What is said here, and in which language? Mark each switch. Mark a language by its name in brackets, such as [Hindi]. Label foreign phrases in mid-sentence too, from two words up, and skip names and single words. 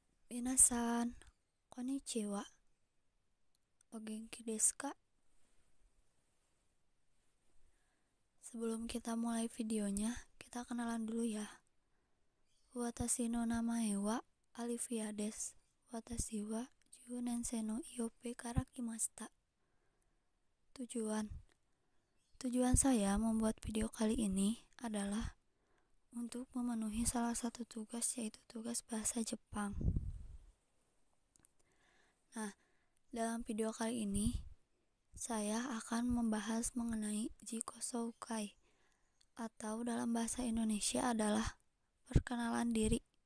[Japanese] 皆さん、こんにちは、お元気ですか? [Indonesian] Sebelum kita mulai videonya, kita kenalan dulu ya. [Japanese] 私の名前はAliviaです. 私は10年生のIOPから来ました. [Indonesian] Tujuan saya membuat video kali ini adalah untuk memenuhi salah satu tugas, yaitu tugas bahasa Jepang. Nah, dalam video kali ini saya akan membahas mengenai Jikosoukai, atau dalam bahasa Indonesia adalah perkenalan diri.